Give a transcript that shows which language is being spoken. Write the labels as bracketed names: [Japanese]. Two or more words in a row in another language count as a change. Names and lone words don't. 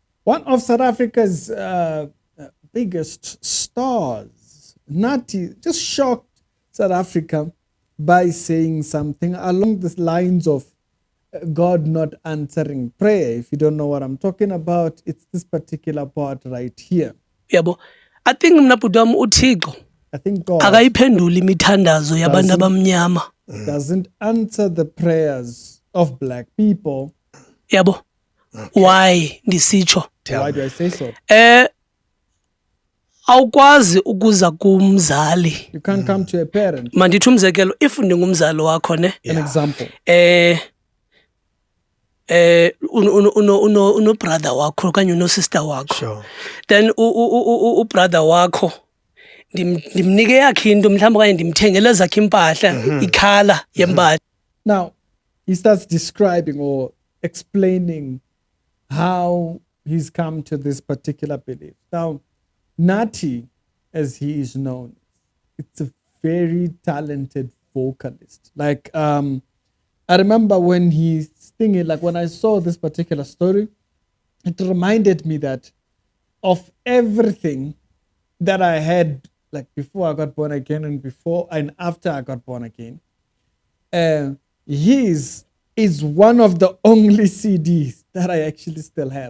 [English] One of South Africa's biggest stars, Nathi, just shocked South Africa by saying something along the lines of God not answering prayer. If you don't know what I'm talking about, it's this particular part right here. [Xhosa] Yabo. [English] I think [Xhosa] mna bhuti wami uThixo [English] I think God [Xhosa] akayiphenduli imithandazo yabantu abamnyama. [English] doesn't answer the prayers of black people. [Xhosa] Yabo. Why ndisitsho? [English] Why do I say so? [Xhosa] Awukwazi ukuza kumzali. [English] You can't come to a parent. [Xhosa] Mandithi umzekelo if ndingumzali wakho ne. [English] An example. [Xhosa] Uno brother wakho okanye uno sister wakho. [English] Sure. [Xhosa] Then brother wakho ndimnike yakhe into mhlawumbe okanye ndimthengele zakhe impahla ikhala yempahla. [English] Now, he starts describing or explaining how he's come to this particular belief. Now, Nathi, as he is known, it's a very talented vocalist. Like, I remember when he's singing, like when I saw this particular story, it reminded me that of everything that I had, like before I got born again and before and after I got born again, his is one of the only CDs that I actually still have.